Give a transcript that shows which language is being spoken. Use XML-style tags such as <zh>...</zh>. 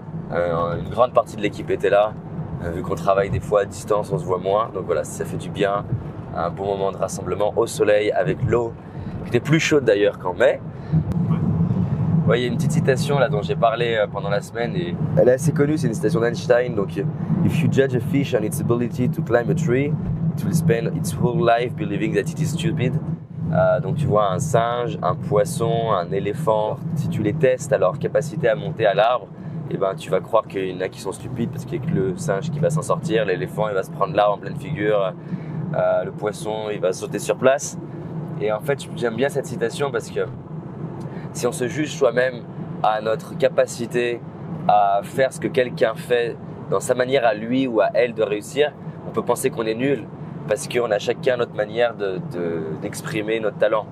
<fr>Une grande partie de l'équipe était là. Vu qu'on travaille des fois à distance, on se voit moins. Donc voilà, ça fait du bien. Un bon moment de rassemblement au soleil avec l'eau, qui était plus chaude d'ailleurs qu'en mai. Ouais, il y a une petite citation là dont j'ai parlé pendant la semaine et elle est assez connue, c'est une citation d'Einstein. Donc,</fr> <en>if you judge a fish on its ability to climb a tree, it will spend its whole life believing that it is stupid.</en> <fr>Donc tu vois un singe, un poisson, un éléphant, si tu les testes à leur capacité à monter à l'arbre, eh ben, tu vas croire qu'il y en a qui sont stupides parce qu'il n'y a que le singe qui va s'en sortir, l'éléphant il va se prendre l'arbre en pleine figure, le poisson il va sauter sur place. Et en fait j'aime bien cette citation parce que si on se juge soi-même à notre capacité à faire ce que quelqu'un fait dans sa manière à lui ou à elle de réussir, on peut penser qu'on est nul parce qu'on a chacun notre manière d'exprimer notre talent.</fr>